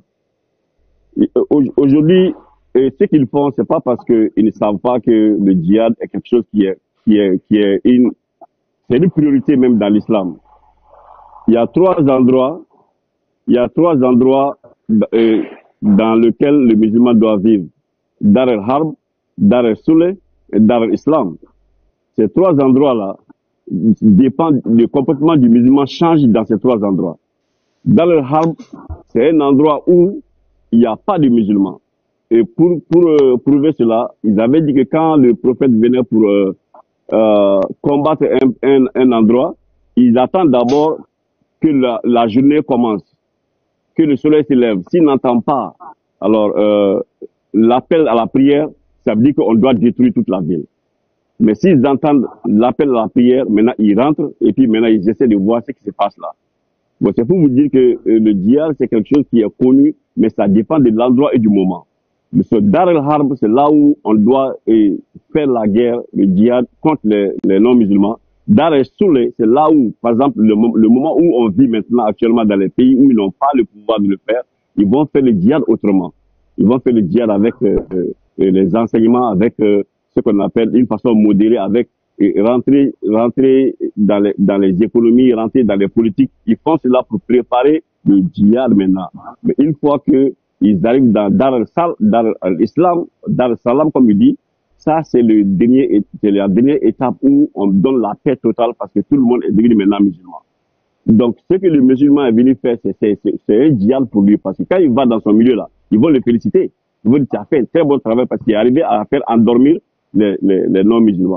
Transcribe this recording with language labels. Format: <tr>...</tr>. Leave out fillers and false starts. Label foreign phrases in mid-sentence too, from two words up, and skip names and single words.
<fr>Aujourd'hui, ce qu'ils font, c'est pas parce qu'ils ne savent pas que le djihad est quelque chose c'est une priorité même dans l'islam. Il y a trois endroits dans lesquels le musulman doit vivre. Dar el-Harb, Dar el-Souleh et Dar el-Islam. Ces trois endroits-là dépendent, le comportement du musulman change dans ces trois endroits. Dar el-Harb, c'est un endroit où il n'y a pas de musulmans. Et pour prouver cela, ils avaient dit que quand le prophète venait pour combattre un endroit, ils attendent d'abord que la journée commence, que le soleil se lève. S'ils n'entendent pas, alors l'appel à la prière, ça veut dire qu'on doit détruire toute la ville. Mais s'ils entendent l'appel à la prière, maintenant ils rentrent et puis maintenant ils essaient de voir ce qui se passe là. Bon, c'est pour vous dire que le djihad, c'est quelque chose qui est connu, mais ça dépend de l'endroit et du moment. Mais ce Dar el-Harb, c'est là où on doit faire la guerre, le djihad, contre les non-musulmans. Dar el-Souleh, c'est là où, par exemple, le moment où on vit maintenant actuellement dans les pays où ils n'ont pas le pouvoir de le faire, ils vont faire le djihad autrement. Ils vont faire le djihad avec les enseignements, avec ce qu'on appelle une façon modérée, avec rentrer dans les économies, rentrer dans les politiques. Ils font cela pour préparer le djihad maintenant. Mais une fois que ils arrivent dans Dar el-Islam, Dar el-Salam, comme il dit, ça c'est la dernière étape où on donne la paix totale parce que tout le monde est devenu maintenant musulman. Donc ce que le musulman est venu faire, c'est un djihad pour lui parce que quand il va dans son milieu là, ils vont le féliciter. Ils vont dire, tu as fait un très bon travail parce qu'il est arrivé à faire endormir les non-musulmans.</fr>